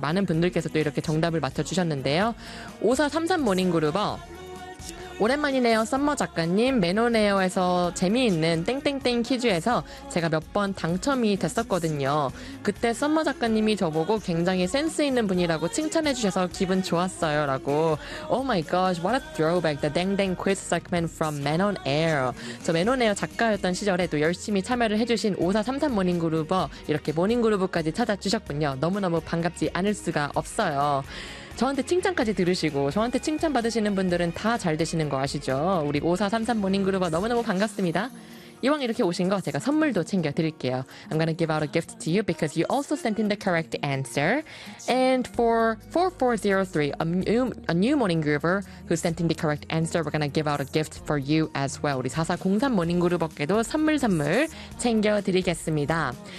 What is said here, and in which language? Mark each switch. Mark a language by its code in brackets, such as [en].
[ko] 많은 분들께서도 이렇게 정답을 맞춰주셨는데요. 5433 모닝그룹어. 오랜만이네요, 썸머 작가님. 매너네어에서 재미있는 땡땡땡 퀴즈에서 제가 몇 번 당첨이 됐었거든요. 그때 썸머 작가님이 저보고 굉장히 센스 있는 분이라고 칭찬해주셔서 기분 좋았어요. [en] 라고. Oh my gosh, what a throwback. The 땡땡 quiz segment from Man on Air. [ko] 저 매너네어 작가였던 시절에도 열심히 참여를 해주신 5433 모닝그루버, 이렇게 모닝그루브까지 찾아주셨군요. 너무너무 반갑지 않을 수가 없어요. 저한테 칭찬까지 들으시고 저한테 칭찬받으시는 분들은 다 잘 되시는 거 아시죠? 우리 5433 모닝그룹아 너무너무 반갑습니다. 이왕 이렇게 오신 거 제가 선물도 챙겨드릴게요. [en] I'm gonna give out a gift to you because you also sent in the correct answer. And for 4403, a new morning groover who sent in the correct answer, we're gonna give out a gift for you as well. [ko] 우리 4403 morning groover께도 선물 챙겨드리겠습니다.